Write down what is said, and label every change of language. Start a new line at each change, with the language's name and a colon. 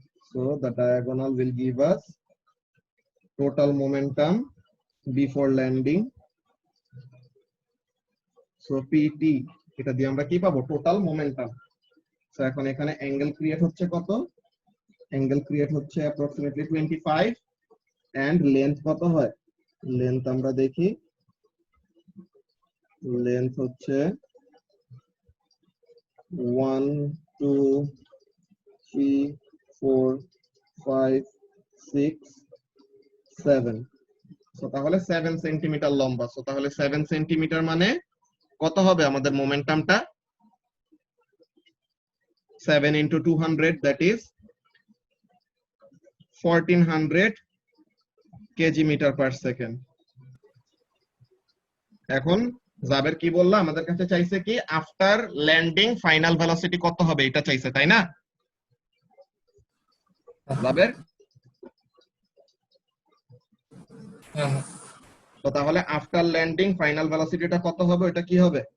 English: So the diagonal will give us total momentum before landing.
Bangla: So PT, এটা দিয়ে আমরা কি পাবো? Total momentum. সো এখন এখানে অ্যাঙ্গেল ক্রিয়েট হচ্ছে কত? অ্যাঙ্গেল ক্রিয়েট হচ্ছে অ্যাপ্রক্সিমেটলি 25 এন্ড লেন্থ কত হয়? লেন্থ আমরা দেখি, লেন্থ হচ্ছে 1 2 3 4 5 6 7। সো তাহলে 7 সেন্টিমিটার লম্বা। সো তাহলে 7 সেন্টিমিটার মানে কত হবে আমাদের মোমেন্টামটা?
English: 7 into 200, that is 1400 kg meter per second.
Bangla: এখন জাবের কি বললো? আমাদের কাছে চাইছে কি আফটার ল্যান্ডিং ফাইনাল ভেলোসিটি কত হবে এটা চাইছে, তাই না জাবের? হ্যাঁ তো তাহলে আফটার ল্যান্ডিং ফাইনাল ভেলোসিটিটা কত হবে? এটা কি হবে?